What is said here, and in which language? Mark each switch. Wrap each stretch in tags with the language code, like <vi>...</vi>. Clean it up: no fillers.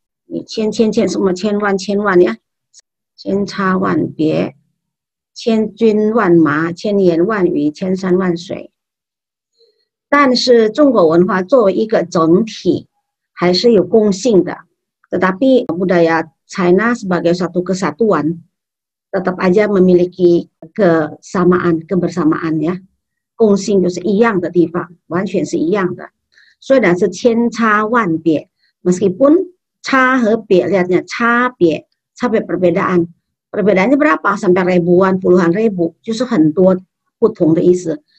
<zh>你千什么千万呀，千差万别，千军万马，千言万语，千山万水。但是中国文化作为一个整体还是有共性的，</zh> <id>tetapi budaya China sebagai satu kesatuan tetap aja memiliki kebersamaan ya.</id> <zh>共性就是一样的地方，完全是一样的。虽然是千差万别，</zh> <id>meskipun 差和别 lihatnya 差别 perbedaan. Perbedaannya berapa? Sampai ribuan, puluhan ribu.</id> <zh>Justru 很多不同的意思.</zh>